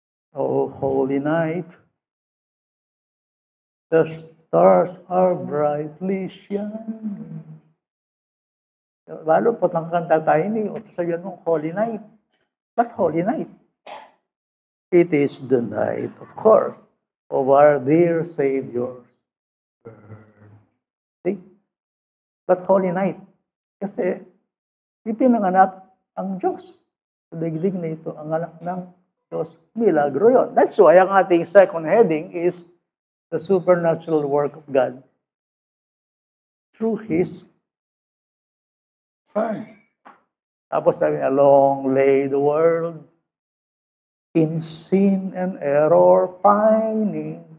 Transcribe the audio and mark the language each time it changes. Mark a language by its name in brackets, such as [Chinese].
[English] Oh, holy night, the stars are brightly shining. [Filipino] Lalo po ng kanta tayo ni, o sabihan mong [English] holy night. But holy night? It is the night, of course, of our dear Savior's birth. See? But holy night? [Filipino] Kasi, ipinanganak ang Diyos. Sa daigdig na ito, ang anak ng Diyos. Milagro yun. [English] That's why [Filipino] ang ating [English] second heading is the supernatural work of God through His Son. [Filipino] Tapos sabi niya, [English] long lay the world in sin and error pining.